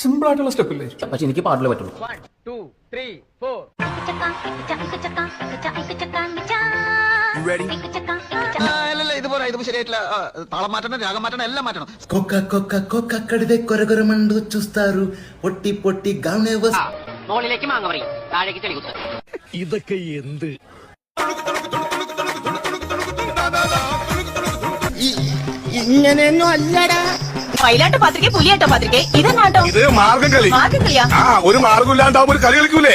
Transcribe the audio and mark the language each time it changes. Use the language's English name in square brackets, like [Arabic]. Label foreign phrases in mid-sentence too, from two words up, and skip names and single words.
[Malayalam] പാട്ടുള്ള സ്റ്റെപ്പില്ലേ? പക്ഷെ എനിക്ക് പാട്ടിലേ പറ്റുള്ളൂ. 1 2 3 4 ഇതുപോലെ ഇത് ശരിയായിട്ടില്ല. താളം മാറ്റണം, രാഗം മാറ്റണം, എല്ലാം മാറ്റണം. [Telugu] కడిదే కొరగొరమండు చూస్తారు పొట్టి పొట్టి గానే [Malayalam] മോളിലേക്ക് മാങ്ങ പറയും, താഴേക്ക് ചെളികുത്ത്. ഇതൊക്കെ എന്ത്? ഇങ്ങനെയൊന്നും അല്ലടാ. മയിലാട്ട പാത്രിക, പുലിയാട്ട പാത്രിക, ഇതെന്നാട്ടോ? ഇത് മാർഗംകളി. മാർഗംകളിയാ? ഒരു മാർഗമില്ലാണ്ടാവുമ്പോ ഒരു കളി കളിക്കൂലേ?